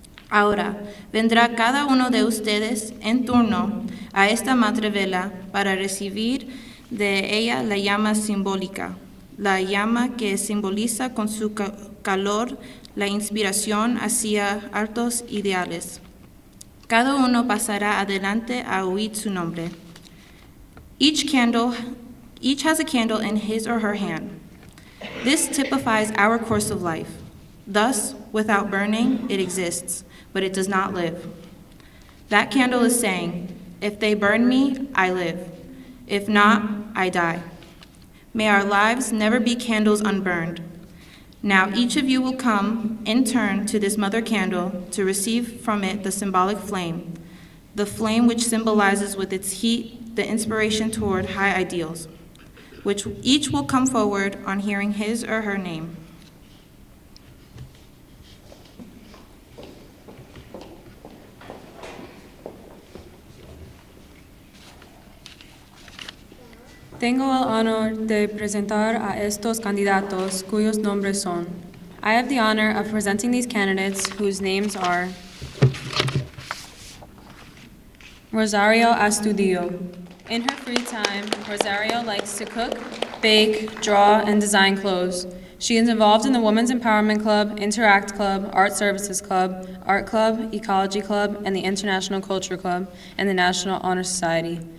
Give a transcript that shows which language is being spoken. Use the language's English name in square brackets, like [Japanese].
[Spanish] Ahora, vendrá cada uno de ustedes en turno a esta madre vela para recibir de ella la llama simbólica, la llama que simboliza con su calor la inspiración hacia altos ideales. Cada uno pasará adelante a oír su nombre. [English] Each has a candle in his or her hand. This typifies our course of life. Thus, without burning, it exists, but it does not live. That candle is saying, if they burn me, I live. If not, I die. May our lives never be candles unburned. Now each of you will come in turn to this mother candle to receive from it the symbolic flame, the flame which symbolizes with its heat the inspiration toward high ideals, which each will come forward on hearing his or her name. [Spanish] Tengo el honor de presentar a estos candidatos cuyos nombres son. [English] I have the honor of presenting these candidates whose names are Rosario Astudillo. In her free time, Rosario likes to cook, bake, draw, and design clothes. She is involved in the Women's Empowerment Club, Interact Club, Art Services Club, Art Club, Ecology Club, and the International Culture Club, and the National Honor Society.